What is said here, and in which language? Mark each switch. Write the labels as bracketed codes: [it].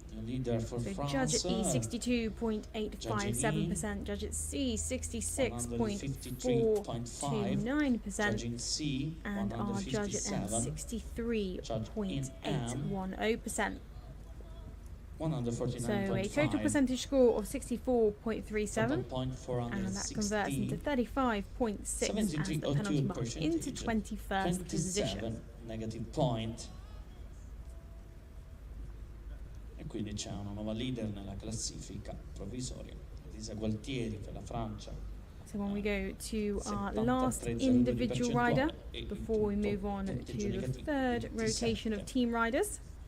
[en] So judge at E 62.857%, judge at C 66.429%, and our judge at M 63.810%. So a total percentage score of 64.37, point and that converts into 35.6 as the penalty mark into 21st position. Negative point. [it] E quindi c'è una nuova leader nella classifica provvisoria, Elisa Gualtieri per la Francia. [en] So when we go to our last individual rider, before we move on to the third rotation of team riders.